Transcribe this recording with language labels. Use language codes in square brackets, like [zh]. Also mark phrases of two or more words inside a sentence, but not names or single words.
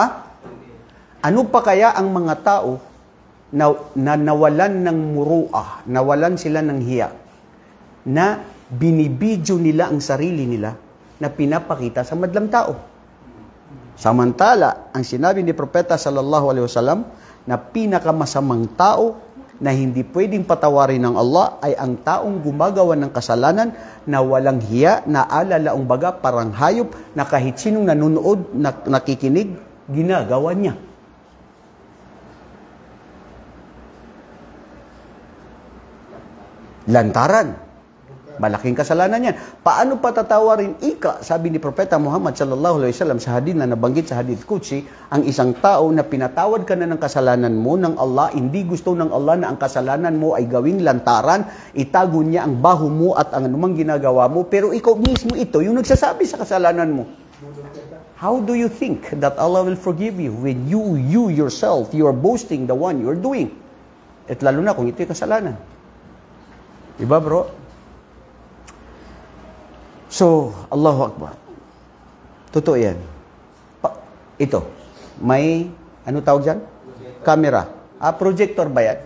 [tl] Ano pa kaya ang mga tao na nawalan ng muru'ah, nawalan sila ng hiya, na binibidyo nila ang sarili nila na pinapakita sa madlang tao. Samantala, ang sinabi ni Propeta [ar] صلى الله عليه وسلم [tl] na pinakamasamang tao na hindi pwedeng patawarin ng Allah ay ang taong gumagawa ng kasalanan na walang hiya, na alalaong baga parang hayop na kahit sinong nanonood, nakikinig, ginagawa niya. Lantaran. Malaking kasalanan yan. Paano patatawarin ika, sabi ni Propeta Muhammad [ar] صلى الله عليه وسلم [tl] sa hadith na nabanggit sa [ar] حديث قدسي, [tl] ang isang tao na pinatawad ka na ng kasalanan mo ng Allah, hindi gusto ng Allah na ang kasalanan mo ay gawing lantaran, itago niya ang baho mo at ang anumang ginagawa mo, pero ikaw mismo ito, yung nagsasabi sa kasalanan mo. [en] How do you think that Allah will forgive you when you yourself, you are boasting the one you are doing? [tl] At lalo na kung ito yung kasalanan. Diba bro? So, [ar] الله أكبر. [tl] Totoo yan. Ito, may, ano tawag dyan? Camera. Projector ba yan?